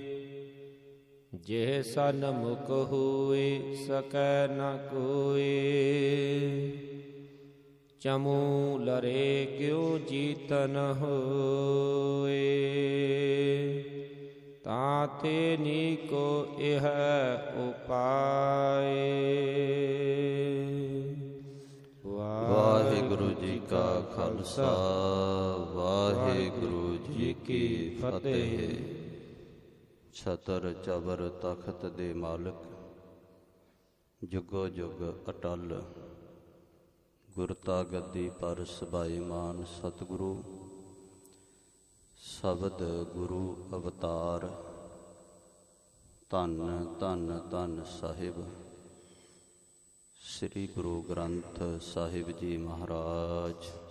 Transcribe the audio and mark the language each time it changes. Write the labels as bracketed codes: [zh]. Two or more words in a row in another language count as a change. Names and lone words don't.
[bra] जेह सन्मुख हुए सकै न कोई। चमू लरे क्यों जीतन होए। ताते नीको इह उपाए। [pa] ਵਾਹਿਗੁਰੂ ਜੀ ਕਾ ਖ਼ਾਲਸਾ ਵਾਹਿਗੁਰੂ ਜੀ ਕੀ ਫ਼ਤਿਹ। ਛਤਰ ਚਬਰ ਤਖ਼ਤ ਦੇ ਮਾਲਕ ਜੁਗੋ ਜੁਗ ਅਟੱਲ। ਗੁਰਤਾ ਗੱਦੀ ਪਰ ਸਬਾਈਮਾਨ ਸਤਿਗੁਰੂ। ਸ਼ਬਦ ਗੁਰੂ ਅਵਤਾਰ ਧੰਨ ਧੰਨ ਧੰਨ ਸਾਹਿਬ ਸ੍ਰੀ ਗੁਰੂ ਗ੍ਰੰਥ ਸਾਹਿਬ ਜੀ ਮਹਾਰਾਜ।